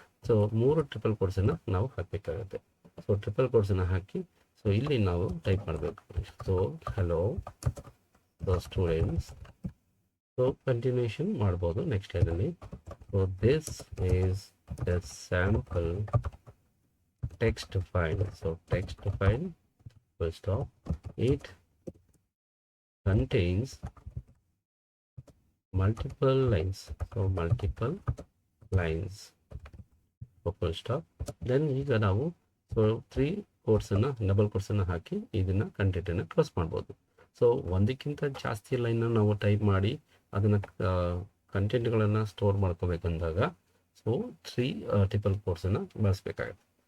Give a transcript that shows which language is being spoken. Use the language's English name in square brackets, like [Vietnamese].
[Kannada] So 3 triple ಕೋಟ್ಸನ್ನು ನಾವು ಹಾಕಬೇಕಾಗುತ್ತೆ. So triple ಕೋಟ್ಸನ್ನು ಹಾಕಿ so ಇಲ್ಲಿ ನಾವು ಟೈಪ್ ಮಾಡಬೇಕು. So hello students. So continuation ಮಾಡ್ಬೋದು ನೆಕ್ಸ್ಟ್ ಲೈನಲ್ಲಿ. [English] So this is the sample text file. So text file, full stop. It contains multiple lines. So multiple lines. Full stop. [Kannada] Then ಈಗ ನಾವು so 3 ಕೋಟ್ಸನ್ನು double ಕೋಟ್ಸನ್ನು ಹಾಕಿ ಇದನ್ನು ಕಂಟೆಂಟನ್ನು close ಮಾಡ್ಬೋದು. So ಒಂದಕ್ಕಿಂತ ಜಾಸ್ತಿ ಲೈನ್ನ ನಾವು ಟೈಪ್ ಮಾಡಿ ಅದನ್ನು ಕಂಟೆಂಟ್ಗಳನ್ನು ಸ್ಟೋರ್ ಮಾಡ್ಕೋಬೇಕಂದಾಗ ಸೊ 3 ಟ್ರಿಪಲ್ ಕೋಟ್ಸನ್ನು ಬಳಸಬೇಕಾಗುತ್ತೆ.